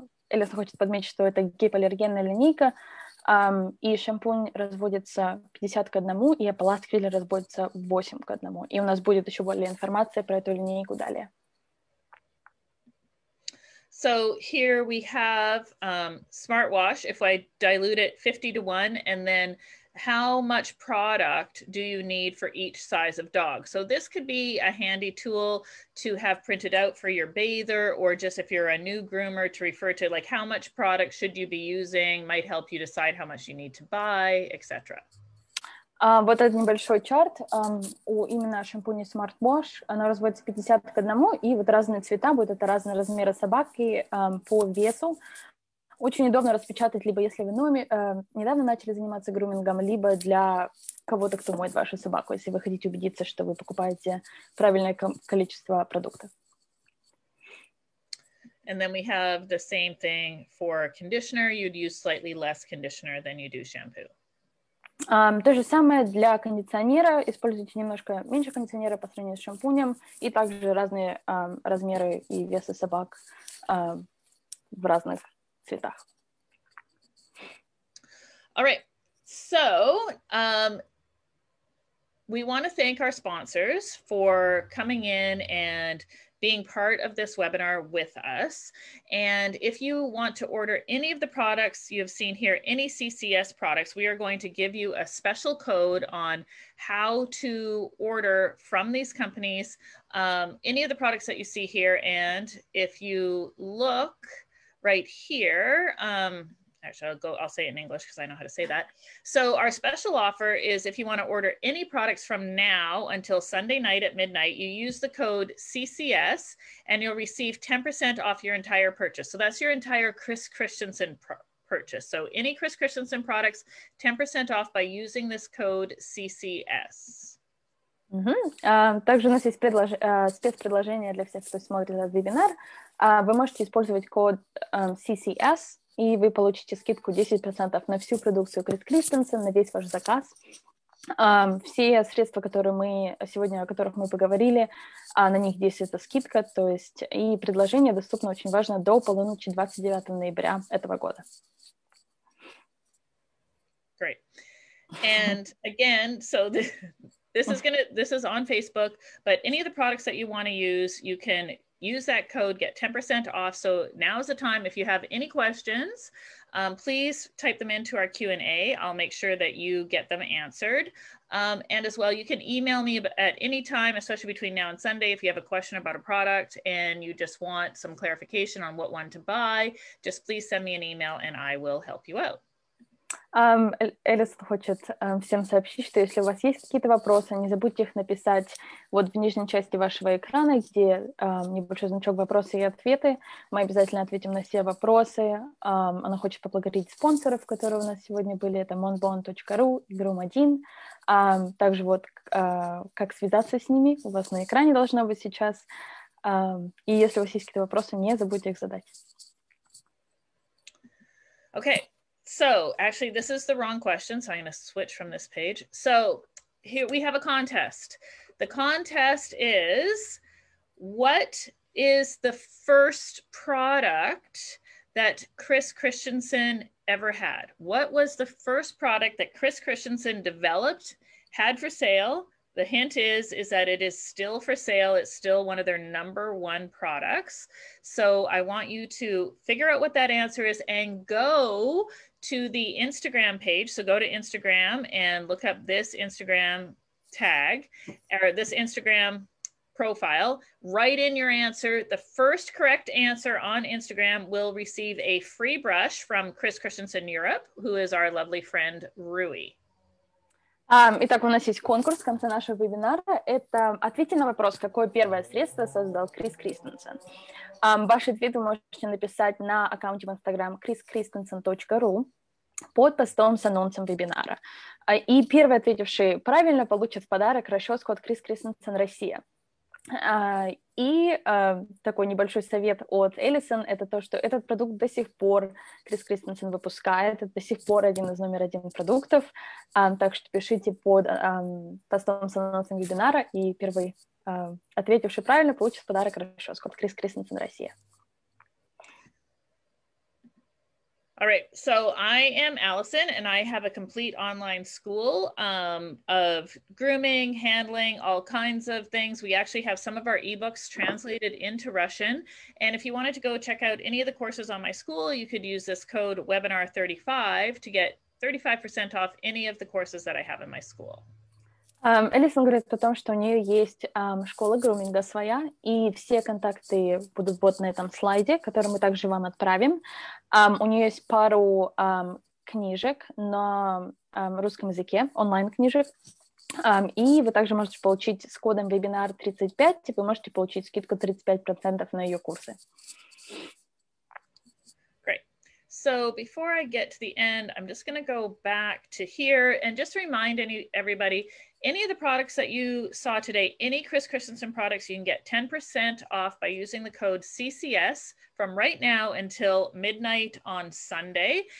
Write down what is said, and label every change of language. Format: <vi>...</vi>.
<ru>Эллисон хочет подметить, что это гипоаллергенная линейка, и шампунь разводится 50 к 1, и ополаскиватель разводится 8 к 1. И у нас будет еще более информация про эту линейку далее.</ru> <en>So here we have Smart Wash. If I dilute it 50 to 1, and then how much product do you need for each size of dog? So this could be a handy tool to have printed out for your bather, or just if you're a new groomer to refer to, like, how much product should you be using, might help you decide how much you need to buy, etc.</en> <ru>Вот этот небольшой чарт у именно шампуня Smart Wash, оно разводится 50 к 1, и вот разные цвета, будут это разные размеры собаки по весу. Очень удобно распечатать, либо если вы недавно начали заниматься грумингом, либо для кого-то, кто моет вашу собаку, если вы хотите убедиться, что вы покупаете правильное количество продуктов.</ru> <en>And then we have the same thing for conditioner. You'd use slightly less conditioner than you do shampoo.</en> <ru>То же самое для кондиционера. Используйте немножко меньше кондиционера по сравнению с шампунем, и также разные размеры и весы собак в разных цветах.</ru> <en>All right, so we want to thank our sponsors for coming in and being part of this webinar with us. And if you want to order any of the products you have seen here, any CCS products, we are going to give you a special code on how to order from these companies, any of the products that you see here. And if you look right here, Actually, I'll say it in English because I know how to say that. So our special offer is if you want to order any products from now until Sunday night at midnight, you use the code CCS and you'll receive 10% off your entire purchase. So that's your entire Chris Christensen purchase. So any Chris Christensen products, 10% off by using this code CCS.</en> <ru>Также у нас есть спецпредложение для всех, кто смотрит этот вебинар. Вы можете использовать код CCS, и вы получите скидку 10% на всю продукцию Крис Кристенсен, на весь ваш заказ. Все средства, о которых мы поговорили, на них действует эта скидка, то есть и предложение доступно, очень важно, до полуночи 29 ноября этого года.</ru> <en>Great. And again, so this is on Facebook, but any of the products that you want to use, you can use that code, get 10% off. So now is the time. If you have any questions, please type them into our Q&A. I'll make sure that you get them answered. And as well, you can email me at any time, especially between now and Sunday, if you have a question about a product and you just want some clarification on what one to buy, just please send me an email and I will help you out.</en> <ru>Эллисон хочет всем сообщить, что если у вас есть какие-то вопросы, не забудьте их написать вот в нижней части вашего экрана, где небольшой значок «Вопросы и ответы». Мы обязательно ответим на все вопросы. Она хочет поблагодарить спонсоров, которые у нас сегодня были. Это monbon.ru и Groom1. Также вот как связаться с ними у вас на экране должно быть сейчас. И если у вас есть какие-то вопросы, не забудьте их задать.</ru> <en>Okay. So actually, this is the wrong question. So I'm going to switch from this page. So here we have a contest. The contest is, what is the first product that Chris Christensen ever had? What was the first product that Chris Christensen developed, had for sale? The hint is that it is still for sale. It's still one of their #1 products. So I want you to figure out what that answer is and go to the Instagram page. So go to Instagram and look up this Instagram tag or this Instagram profile. Write in your answer. The first correct answer on Instagram will receive a free brush from Chris Christensen Europe, who is our lovely friend Rui.</en> <ru>Итак, у нас есть конкурс в конце нашего вебинара. Это ответьте на вопрос, какое первое средство создал Крис Кристенсен. Ваши ответы вы можете написать на аккаунте в Instagram chrischristensen.ru под постом с анонсом вебинара. И первый ответивший правильно получит в подарок расческу от Крис Кристенсен Россия. И такой небольшой совет от Эллисон – это то, что этот продукт до сих пор Крис Кристенсен выпускает, это до сих пор один из №1 продуктов, так что пишите под постом с анонсом вебинара, и первый ответивший правильно получит в подарок расческу от Крис Кристенсен Россия.</ru> <en>All right, so I am Allison, and I have a complete online school of grooming, handling, all kinds of things. We actually have some of our ebooks translated into Russian. And if you wanted to go check out any of the courses on my school, you could use this code webinar35 to get 35% off any of the courses that I have in my school.</en> <ru>Эллисон говорит о том, что у нее есть школа груминга своя, и все контакты будут вот на этом слайде, который мы также вам отправим. У нее есть пару книжек на русском языке, онлайн-книжек, и вы также можете получить с кодом вебинар 35, вы можете получить скидку 35% на ее курсы.</ru> <en>So before I get to the end, I'm just going to go back to here and just remind everybody, any of the products that you saw today, any Chris Christensen products, you can get 10% off by using the code CCS from right now until midnight on Sunday.</en>